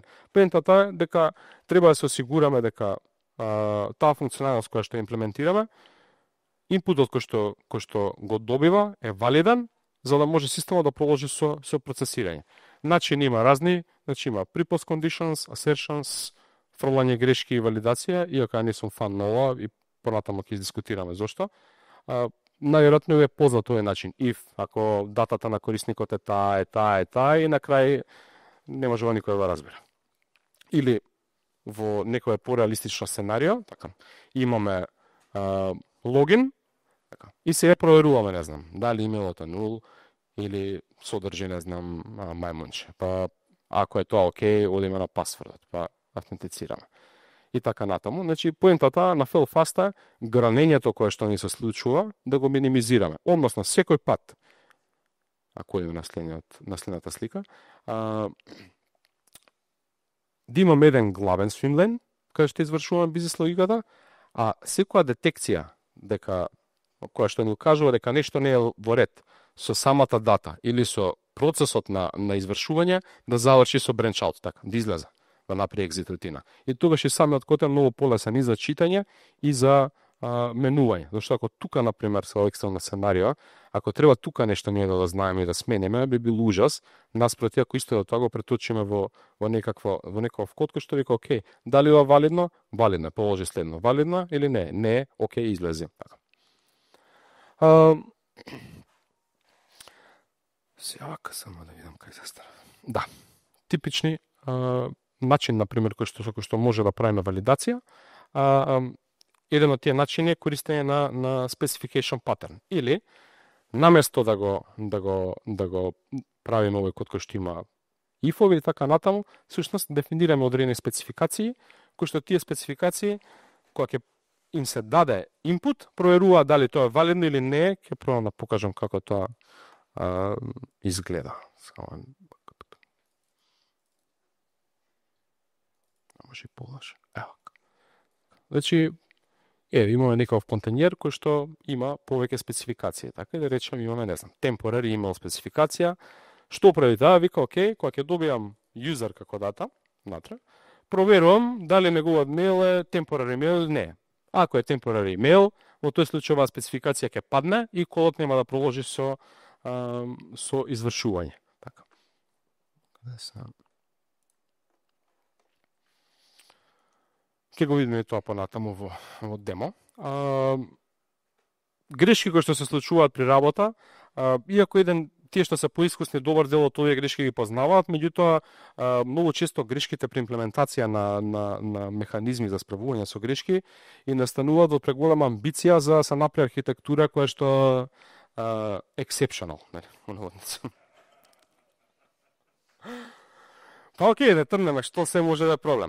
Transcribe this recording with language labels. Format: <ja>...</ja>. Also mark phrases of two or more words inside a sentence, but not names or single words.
<mk>Поентата е дека треба да се осигураме дека таа функционалност која што имплементираме, инпутот кој што го добива е валиден, за да може системот да продолжи со процесирање. Начини има разни, значи има</mk> <en>pre-post conditions,</en> <mk>assertions, фрлање грешки и валидација, иако не сум фан на ова и понатаму ќе дискутираме зошто. Најверојатно е познат овој начин. If, ако датата на корисникот е таа и на крај не може никој да разбере. Или во некој пореалистично сценарио, така, имаме логин, така, и се проверуваме, не знам, дали имејлото е нул или содржи, не знам, мајмунче. Па, ако е тоа окей, одиме на пасвордот, па автентицираме. И така натаму. Значи, поентата на</mk> <en>fail fast</en> <mk>е гранењето кое што ни се случува да го минимизираме. Односно, секој пат, ако е наследната слика, да имаме еден главен свимлен, кај што извршуваме бизнес логиката, а секоја детекција која што ни укажува дека нешто не е во ред со самата дата или со процесот на извршување, да заврши со</mk> <en>branch out,</en> <mk>така, да излезе, да направи екзит рутина. И тогаш и самиот код е многу полесен и за читање и за менување. Зашто ако тука, например, со екстремно сценарио, ако треба тука нешто ние да знаеме и да смениме, би бил ужас, наспроти ако исто тоа го преточиме во некаков код кој што вика, окей, дали ова валидно? Валидно, положи следно. Валидно или не? Не, окей, излези. Така. Сега само да видам кај се стара. Да, типични начин, например, кој што може да правиме валидација, еден од тие начини е користење на</mk> <en>specification pattern.</en> <mk>Или, наместо да го правиме овој код кој што има if-ови и така натаму, всушност дефинираме одредени спецификации, кои што тие спецификации, кога ќе им се даде input, проверува дали тоа е валидно или не, ќе пробам да покажам како тоа изгледа. Може и полаш. Ево. Значи, имаме некој контейнер кој што има повеќе спецификации. Така да речем имаме, не знам,</mk> <en>temporary email</en> <mk>спецификација. Што прави таа? Вика, окей, кога ќе добијам user како дата, натре, проверувам дали неговиот мејл е</mk> <en>temporary email</en> <mk>или не. Ако е</mk> <en>temporary email,</en> <mk>во тој случај оваа спецификација ќе падне и кодот нема да продолжи со извршување. Така. Ќе го видиме тоа понатаму во демо. Грешки кои што се случуваат при работа, иако тие што се поискусни, добар дел од овие грешки ги познаваат, меѓутоа многу често грешките при имплементација на механизми за справување со грешки и настануваат од преголема амбиција за да се направи архитектура која што exceptional, Па окей, да трнеме што се може да е проблем.</mk>